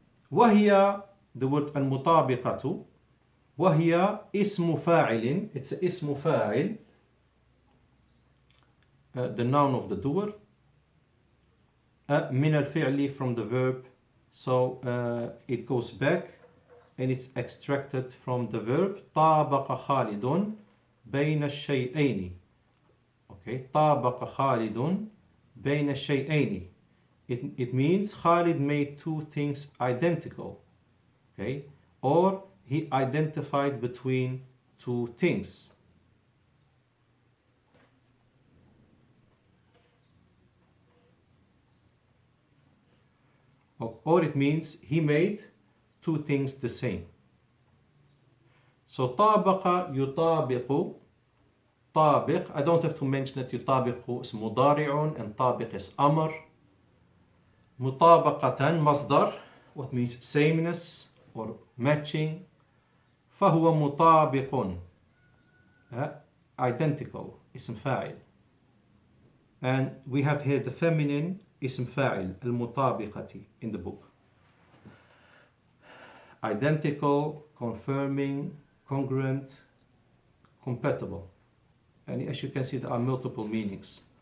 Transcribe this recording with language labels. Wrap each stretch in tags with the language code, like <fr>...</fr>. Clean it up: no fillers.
<ar>وهي,</ar> <en>the word المطابقة,</en> <ar>وهي اسم فاعل,</ar> <en>it's</en> <ar>اسم فاعل,</ar> <en>the noun of the doer,</en> <ar>من الفعل,</ar> <en>from the verb. So it goes back and it's extracted from the verb.</en> <ar>طابق خالد بين الشيئين. Okay, طابق خالد بين الشيئين.</ar> <en>It means Khalid made 2 things identical. Okay, or he identified between 2 things. Or it means he made 2 things the same. So طابق يطابق, طابق, I don't have to mention that يطابق is مضارع and طابق is أمر. مطابقة مصدر, what means sameness or matching.</en> <ar>فهو مطابق, identical, اسم فاعل.</ar> <en>And we have here the feminine اسم فاعل المطابقة in the book. Identical, confirming, congruent, compatible. And as you can see, there are multiple meanings.</en>